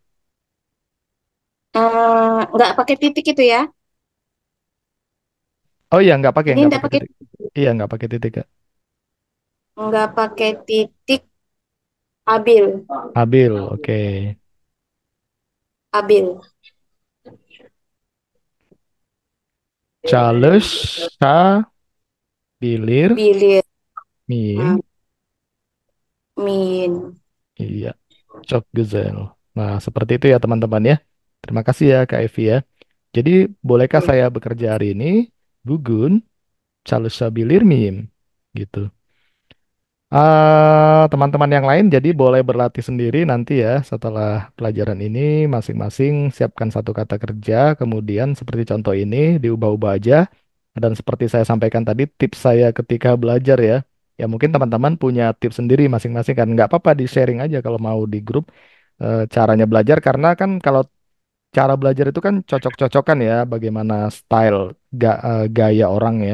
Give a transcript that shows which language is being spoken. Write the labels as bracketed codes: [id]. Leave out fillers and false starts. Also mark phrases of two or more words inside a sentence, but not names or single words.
[id] Nggak pakai titik itu ya. Oh iya, Ini nggak nggak pakai pakai titik. Iya, nggak pakai titik Kak. nggak pakai titik. Abil. Abil, oke. Abil. Çalışabilir Bilir. miyim? Min. Iya, [tr] çok güzel. [id] Nah, seperti itu ya teman-teman ya. Terima kasih ya Kak Evi ya. Jadi, bolehkah saya bekerja hari ini? [tr] Bugün çalışabilir miyim? [id] Gitu. Teman-teman yang lain jadi boleh berlatih sendiri nanti ya setelah pelajaran ini masing-masing siapkan satu kata kerja kemudian seperti contoh ini diubah-ubah aja dan seperti saya sampaikan tadi tips saya ketika belajar ya ya mungkin teman-teman punya tips sendiri masing-masing kan nggak apa-apa di sharing aja kalau mau di grup caranya belajar karena kan kalau cara belajar itu kan cocok-cocokan ya bagaimana style gaya orang ya.